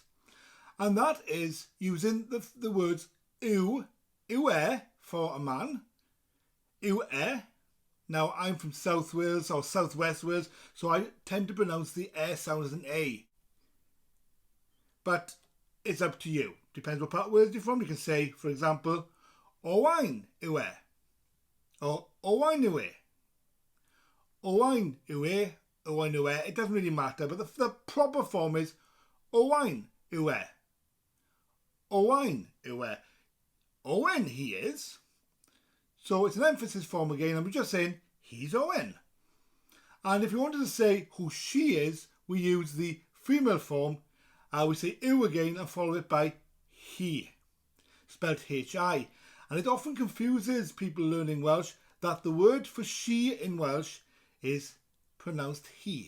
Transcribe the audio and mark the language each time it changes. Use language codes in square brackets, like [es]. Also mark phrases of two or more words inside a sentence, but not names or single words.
[en] And that is using the words yw for a man. Yw. Now, I'm from South Wales or South West Wales, so I tend to pronounce the sound as an A. But it's up to you. Depends what part of Wales you're from. You can say, for example, [cy] Owain yw. Or Owain yw. Owain yw. Owain yw. [en] It doesn't really matter, but the proper form is [cy] Owain yw e. Owain yw e. [en] Owen he is. So it's an emphasis form again, and we're just saying he's Owen. And if you wanted to say who she is, we use the female form. We say yw again and follow it by he, spelled H-I. And it often confuses people learning Welsh that the word for she in Welsh is pronounced he.